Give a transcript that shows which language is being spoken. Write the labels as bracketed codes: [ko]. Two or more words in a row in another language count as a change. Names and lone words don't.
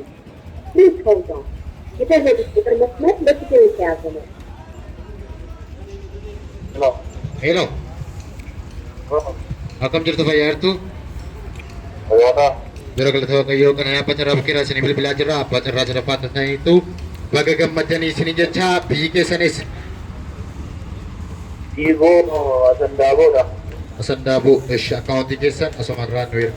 [en] Please hold on. [am] የተዘጉት ቁጥር መስመር ለጊዜው የተያዘ ነው። [om] ሄሎ akkam jirtu fayyaartu yeroo galata waaqayyoo kana abbaa carraa bukkeedhaa isinii bilbilaa jirra. Abbaa carraa sadaffaa taataniitu baga gammadanii isinii jecha biyyi keessanis Asandaaboo ishi akkaawuntii keessan asumarraa nu ergaa.